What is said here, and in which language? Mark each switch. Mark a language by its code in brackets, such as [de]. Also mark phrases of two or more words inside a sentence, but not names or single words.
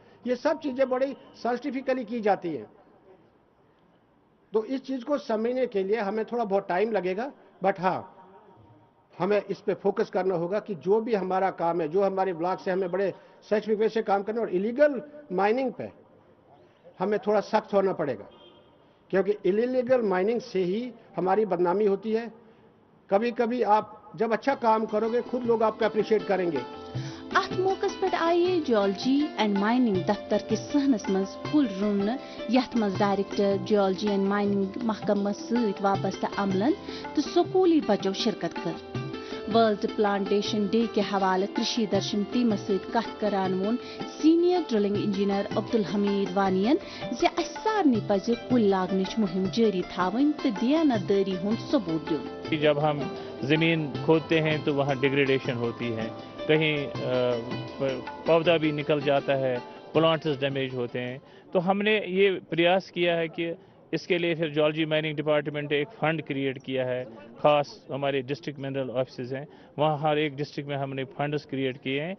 [hi] ये सब चीज़ें बड़ी साइंटिफिकली की जाती हैं, तो इस चीज़ को समझने के लिए हमें थोड़ा बहुत टाइम लगेगा, बट हाँ हमें इस पे फोकस करना होगा कि जो भी हमारा काम है, जो हमारे ब्लॉक से हमें बड़े [en] scientific way [hi] से काम करना, और [en] illegal mining [hi] पे हमें थोड़ा सख्त होना पड़ेगा, क्योंकि [en] illegal mining [hi] से ही हमारी बदनामी होती है। कभी कभी आप जब अच्छा काम करोगे खुद लोग आपको अप्रिशिएट करेंगे। [ks] अत मौकस पे आये [en] geology and mining [ks] दफ्तर के सहनस मज कुल रुन यथ मज [en] director geology and mining [ks] महकमा सत वाबस्ता अमलन तो स्कूली बच्चों शिरकत कर। वर्ल्ड प्लांटेशन डे के हवाले कृषि दर्शन टीम सत कथ करान वोन [en] senior drilling engineer [ks] अब्दुल हमीद वानियन जे सारनी पज कुल लागनिच मुहिम जारी थावन तो दियानतदारी हुंद सबूत दियुन। [hi] जब हम जमीन खोदते हैं तो वहाँ डिग्रेडेशन होती है, कहीं पौधा भी निकल जाता है, [en] plants damage [hi] होते हैं। तो हमने ये प्रयास किया है कि इसके लिए फिर [en] geology mining department [hi] ने एक [en] fund create [hi] किया है, ख़ास हमारे [en] district mineral office [hi] हैं, वहाँ हर एक डिस्ट्रिक्ट में हमने [en] funds create [hi] किए हैं।